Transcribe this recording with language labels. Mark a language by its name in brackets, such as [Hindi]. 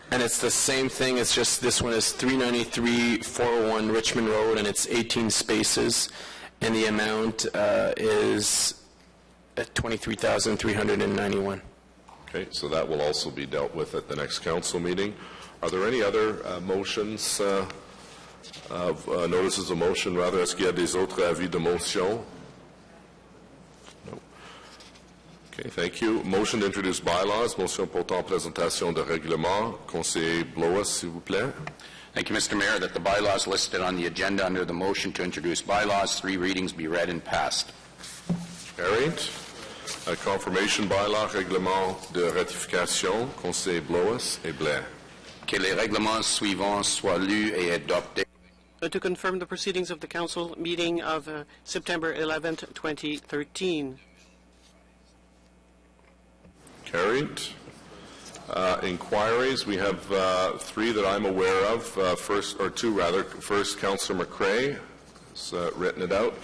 [English] And it's the same thing, it's just this one is 393-401 Richmond Road, and it's 18 spaces, and the amount is $23,391. Okay, so that will also be dealt with at the next council meeting. Are there any other motions, notices of motion, rather? [French] Est-ce qu'il y a des autres avis de motion? [English] No. Okay, thank you. Motion to introduce bylaws. [French] Motion portant présentation de règlement. Conseiller Blois, s'il vous plaît. [English] Thank you, Mr. Mayor, that the bylaws listed on the agenda under the motion to introduce bylaws, 3 readings, be read and passed. Carried. Confirmation bylaw, [French] règlement de ratification. Conseiller Blois et Blair. Que les règlements suivants soient lus et adoptés. [English] To confirm the proceedings of the council meeting of September 11th, 2013. Carried. Inquiries, we have 3 that I'm aware of. First, Councillor McCrae has written it out.